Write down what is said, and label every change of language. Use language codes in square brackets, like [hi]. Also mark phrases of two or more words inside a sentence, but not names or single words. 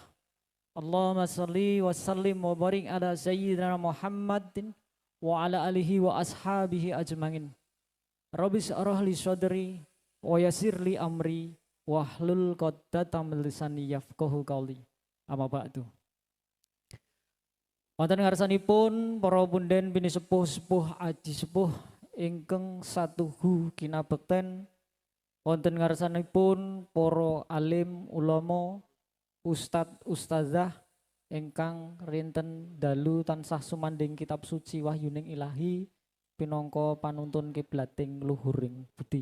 [ar] اللهم صل وسلم وبارك على سيدنا محمد وعلى آله وأصحابه أجمعين. رب اشرح لي صدري ويسر لي أمري واحلل عقدة من لساني يفقهوا قولي. أما بعد. [jv] Wonten ngarsanipun para punden bini sepuh-sepuh aji sepuh ingkang satuhu kinabekten, wonten ngarsanipun para alim ulama, ustad ustazah ingkang rinten dalu tansah sumanding kitab suci wahyuning Ilahi pinangka panuntun kiblating luhuring budi.